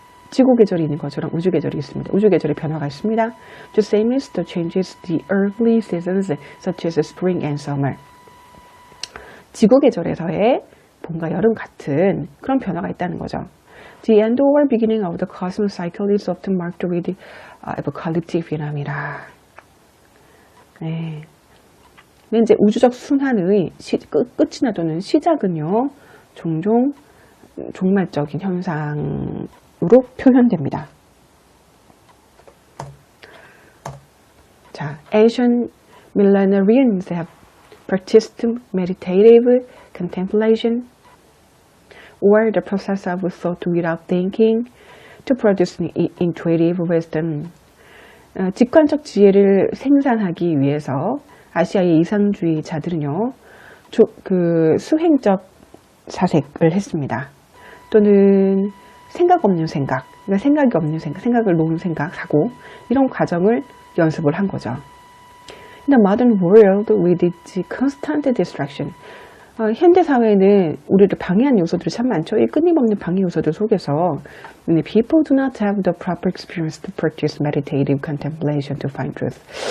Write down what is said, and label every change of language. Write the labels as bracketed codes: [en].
[ko] 지구 계절이 있는 것처럼 우주 계절이 있습니다. 우주 계절의 변화가 있습니다. [en] The same as the changes the earthly seasons such as spring and summer. [ko] 지구 계절에서의 봄과 여름 같은 그런 변화가 있다는 거죠. [en] The end or beginning of the cosmic cycle is often marked with apocalyptic phenomena. [ko] 네. 근데 이제 우주적 순환의 끝이 나도는 시작은요, 종종 종말적인 현상으로 표현됩니다. [en] 자, ancient millenarians have practiced meditative contemplation or the process of thought without thinking to produce intuitive wisdom. [ko] 직관적 지혜를 생산하기 위해서 아시아의 이상주의자들은요, 수행적 사색을 했습니다. 또는 생각 없는 생각, 그러니까 생각이 없는 생각, 생각을 놓은 생각, 사고, 이런 과정을 연습을 한 거죠. [en] In the modern world with its constant distraction, [ko] 현대 사회에는 우리를 방해하는 요소들이 참 많죠. 이 끊임없는 방해 요소들 속에서 [en] people do not have the proper experience to practice meditative contemplation to find truth.